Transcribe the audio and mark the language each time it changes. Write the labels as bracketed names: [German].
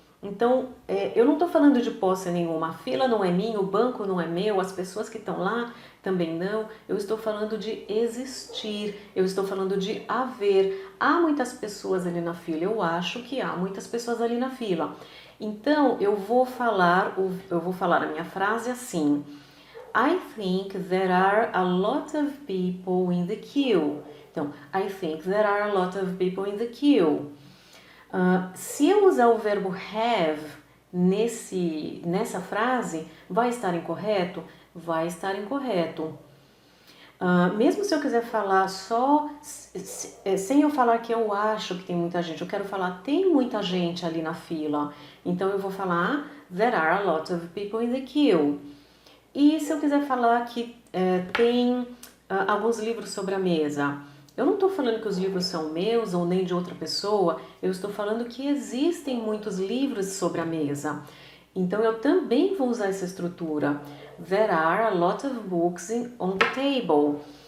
[Portuguese] Então, eu não estou falando de posse nenhuma. A fila não é minha, o banco não é meu, as pessoas que estão lá também não. Eu estou falando de existir, eu estou falando de haver. Há muitas pessoas ali na fila, eu acho que há muitas pessoas ali na fila. Então, eu vou falar a minha frase assim. [English] I think there are a lot of people in the queue. Então, I think there are a lot of people in the queue. [Portuguese] Se eu usar o verbo have nessa frase, vai estar incorreto? Vai estar incorreto. Mesmo se eu quiser falar só, sem eu falar que eu acho que tem muita gente, eu quero falar tem muita gente ali na fila. Então eu vou falar [English] there are a lot of people in the queue. [Portuguese] E se eu quiser falar que tem alguns livros sobre a mesa, eu não estou falando que os livros são meus ou nem de outra pessoa, eu estou falando que existem muitos livros sobre a mesa. Então eu também vou usar essa estrutura. [English] There are a lot of books on the table.